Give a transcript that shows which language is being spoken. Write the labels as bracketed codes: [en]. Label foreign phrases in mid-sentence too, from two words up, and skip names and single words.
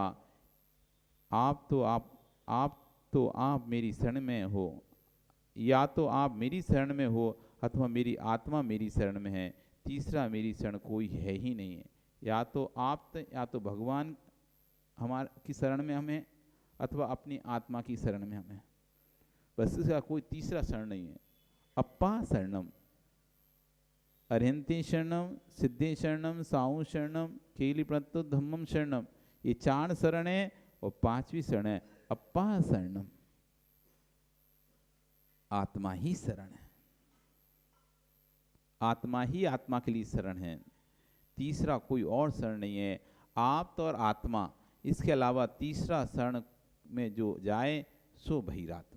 [hi] आप तो आप मेरी शरण में हो, या तो आप मेरी शरण में हो अथवा मेरी आत्मा मेरी शरण में है। तीसरा मेरी शरण कोई है ही नहीं है। या तो भगवान हमारे की शरण में हमें अथवा अपनी आत्मा की शरण में हमें, बस इसका कोई तीसरा शरण नहीं है। [pra] अप्पा शरणम, अरहंते शरणम, सिद्धे शरणम, साहू शरणम, केली प्रत्यो धम्मम शरणम। [hi] ये 4 शरण है और 5वीं शरण है [pra] अप्पा शरणम। [hi] आत्मा ही शरण है, आत्मा ही आत्मा के लिए शरण है, तीसरा कोई और शरण नहीं है। आप तो और आत्मा, इसके अलावा तीसरा शरण में जो जाए सो बहिरात्मा।